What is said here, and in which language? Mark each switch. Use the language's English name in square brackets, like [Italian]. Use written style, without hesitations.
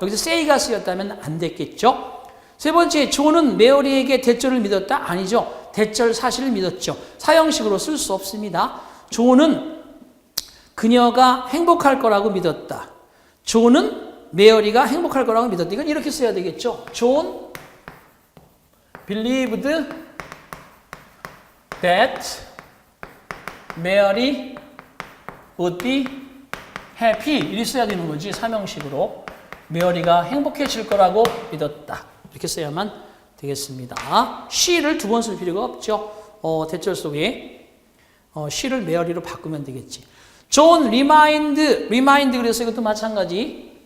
[Korean] 여기서 say가 쓰였다면 안 됐겠죠? 세 번째, 존은 메어리에게 대절을 믿었다? 아니죠. 대절 사실을 믿었죠. 사형식으로 쓸 수 없습니다. 존은 그녀가 행복할 거라고 믿었다. 존은 메어리가 행복할 거라고 믿었다. 이건 이렇게 써야 되겠죠. [English] 존 believed that Mary would be happy. [Korean] 이렇게 써야 되는 거지. 삼형식으로. 메어리가 행복해질 거라고 믿었다. 이렇게 써야만 되겠습니다. she를 두 번 쓸 필요가 없죠. 대절 속에 she를 메어리로 바꾸면 되겠지. [English] John remind [Korean] 그래서 이것도 마찬가지.